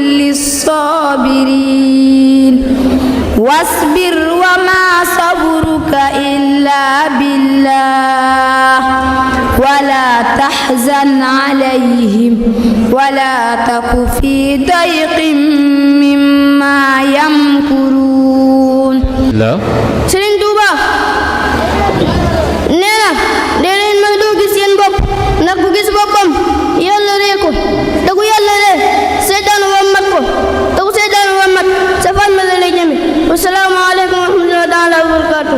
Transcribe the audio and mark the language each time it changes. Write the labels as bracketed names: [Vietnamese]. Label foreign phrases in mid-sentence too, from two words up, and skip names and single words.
[Arabic] للصابرين واصبر وما صبرك إلا بالله ولا تحزن عليهم ولا تك في ضيق مما يمكرون la [Wolof] Sëriñ Tuuba nee na dee leen may doo gis seen bopp ndax ku gis boppam yàlla ree ko te ku yàlla ree seytaan wa mat ko te ku seytaan wa mat sa fan ma la lay jëme [Arabic] والسلام عليكم ورحمة الله تعالى وبركاته